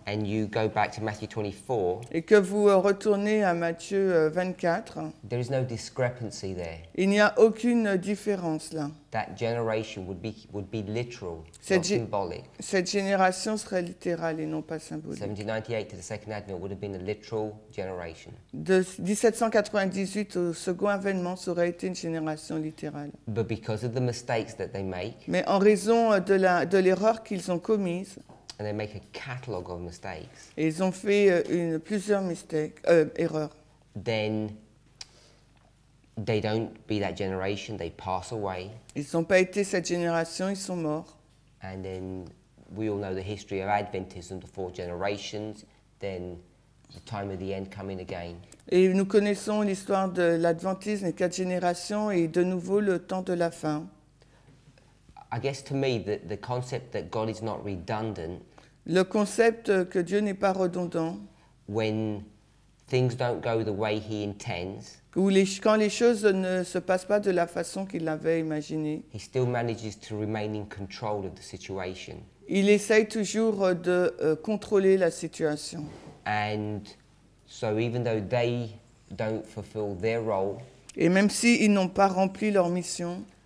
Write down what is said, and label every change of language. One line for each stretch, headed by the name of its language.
English: and you go back to Matthew 24,
French: et que vous retournez à Matthieu 24,
English: there is no discrepancy there.
French: il n'y a aucune différence là.
English: That generation would be literal,
French: Cette
English: not gé- symbolic.
French: Cette génération serait littérale et non pas symbolique.
English: 1798 to the second advent would have been a literal generation.
French: De 1798 au second avènement, ça aurait été une génération littérale.
English: But because of the mistakes that they make,
French: Mais en raison de l'erreur qu'ils ont commise,
English: and they make a catalogue of mistakes,
French: et ils ont fait plusieurs erreurs,
English: then they don't be that generation, they pass away,
French: ils n'ont pas été cette génération, ils sont morts.
English: and then we all know the history of Adventism, the 4 generations, then the time of the end coming again.
French: Et nous connaissons l'histoire de l'adventisme, les 4 générations, et de nouveau le temps de la fin.
English: I guess to me, the concept that God is not redundant,
French: Le concept que Dieu n'est pas redondant,
English: when things don't go the way He intends,
French: où quand les choses ne se passent pas de la façon qu'il l'avait imaginé,
English: He still manages to remain in control of the situation.
French: il essaye toujours de contrôler la situation.
English: And so even though they don't fulfill their role,
French: Et même s'ils n'ont pas rempli leur mission,